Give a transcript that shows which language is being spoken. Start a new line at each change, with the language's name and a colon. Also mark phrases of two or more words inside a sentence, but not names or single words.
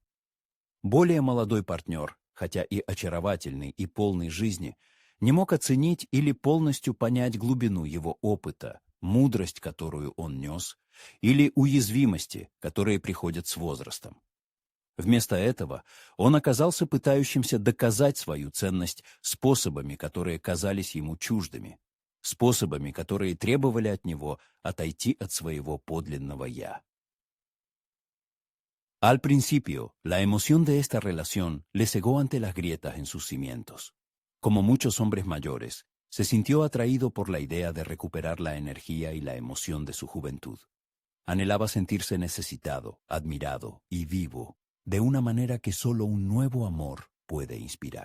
Russian: Более молодой партнер, хотя и очаровательный и полный жизни, не мог оценить или полностью понять глубину его опыта, мудрость, которую он нес, или уязвимости, которые приходят с возрастом. Вместо этого он оказался пытающимся доказать свою ценность способами, которые казались ему чуждыми, способами, которые требовали от него отойти от своего подлинного «я».
Spanish: Al principio, la emoción de esta relación le cegó ante las grietas en sus cimientos. Como muchos hombres mayores, se sintió atraído por la idea de recuperar la energía y la emoción de su juventud. Anhelaba sentirse necesitado, admirado y vivo, de una manera que solo un nuevo amor puede inspirar.